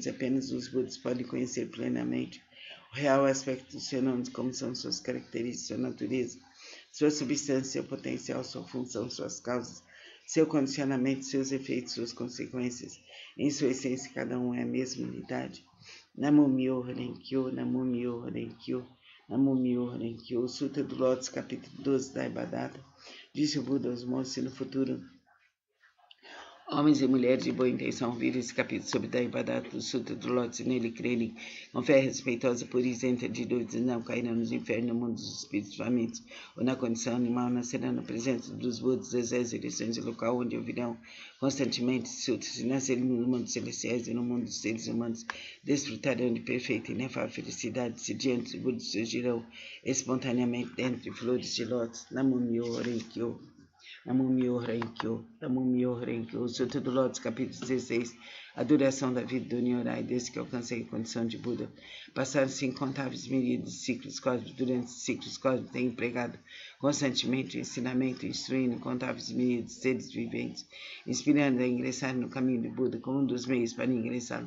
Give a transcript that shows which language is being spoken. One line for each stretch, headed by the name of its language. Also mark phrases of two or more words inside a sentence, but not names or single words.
Portuguese: Apenas os Budas podem conhecer plenamente o real aspecto dos fenômenos, como são suas características, sua natureza, sua substância, seu potencial, sua função, suas causas, seu condicionamento, seus efeitos, suas consequências. Em sua essência, cada um é a mesma unidade.
Japanese: Namo Myoho Renkyo, Namo Myoho Renkyo, Namo Myoho Renkyo.
Portuguese: O Sutra do Lótus, capítulo 12 da Ibadata. Disse o Buda aos monges: se no futuro homens e mulheres de boa intenção ouvirem esse capítulo sobre Daibadata do Sutra do Lótus e nele crerem com fé respeitosa por isenta de dúvidas, não cairão nos infernos, no mundo dos espíritos famintos, ou na condição animal, nascerão na presença dos Budas das 10 direções e local onde ouvirão constantemente sutras, e nascerem no mundo celestiais e no mundo dos seres humanos, desfrutarão de perfeita e inefável felicidade, se diante dos Budas surgirão espontaneamente dentro de flores de lótus.
Japanese: Namo Myoho Renkyo. Namo Myoho Renkyo, Namo Myoho Renkyo.
Portuguese: O Sutra do Lótus, capítulo 16, a duração da vida do Nyorai, desde que alcancei a condição de Buda. Passaram-se incontáveis milhares de ciclos cósmicos. Durante esses ciclos cósmicos tenho empregado constantemente o ensinamento, instruindo incontáveis milhares de seres viventes, inspirando a ingressar no caminho de Buda como um dos meios para ingressá-los.